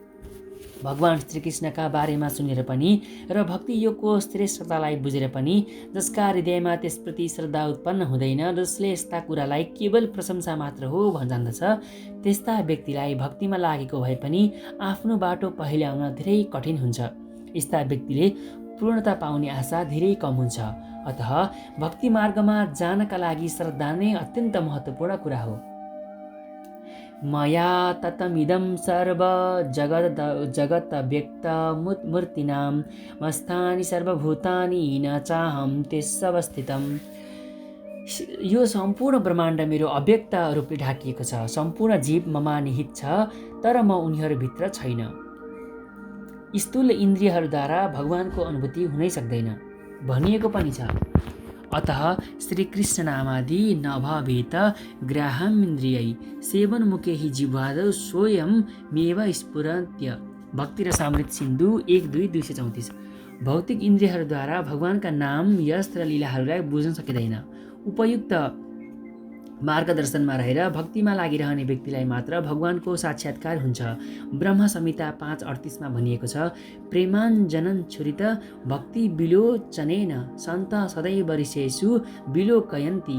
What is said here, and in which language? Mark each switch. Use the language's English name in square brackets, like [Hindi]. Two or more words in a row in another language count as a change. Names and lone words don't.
[Nepali] भगवान श्रीकृष्णका बारेमा सुनेर पनि र भक्ति योगको श्रेष्ठतालाई बुझेर पनि जसका हृदयमा त्यसप्रति श्रद्धा उत्पन्न हुँदैन, जसले यस्ता कुरालाई केवल प्रशंसा मात्र हो जान्दछ, त्यस्ता व्यक्तिलाई भक्तिमा लागेको भए पनि आफ्नो बाटो पहिल्याउन धेरै कठिन हुन्छ। यस्ता व्यक्तिले पूर्णता पाउने आशा धेरै कम हुन्छ। अतः भक्ति मार्गमा जानका लागि श्रद्धा नै अत्यन्त महत्त्वपूर्ण कुरा हो। [Sanskrit] मया ततमिदं सर्व जगत व्यक्त मूर्तिनां मस्तानि सर्वभूतानि न चाहं त्यसवस्थितम्। [Nepali] यो सम्पूर्ण ब्रह्माण्ड मेरो अव्यक्त रूपले ढाकिएको छ। सम्पूर्ण जीव ममा निहित छ, तर म उनीहरूभित्र छैन। स्थूल इन्द्रियहरूद्वारा भगवानको अनुभूति हुनै सक्दैन भनिएको पनि छ। [Sanskrit] अतः श्रीकृष्ण नामादि नभवेत ग्राहमिन्द्रियै सेवनमुखे हि जिह्वादौ स्वयं मेव स्फुरन्त्य। [Nepali] भक्ति रसामृत सिन्धु 1:2-234। भौतिक इन्द्रियहरूद्वारा भगवानका नाम, यश र लीलाहरूलाई बुझ्न सकिँदैन। उपयुक्त मार्गदर्शनमा रहेर भक्तिमा लागिरहने व्यक्तिलाई मात्र भगवानको साक्षात्कार हुन्छ। ब्रह्म संहिता 5:38 भनिएको छ, [Sanskrit] प्रेमाञ्जनं छुरित भक्ति विलोचनेन सन्त सदैव ऋषेषु विलोकयन्ति।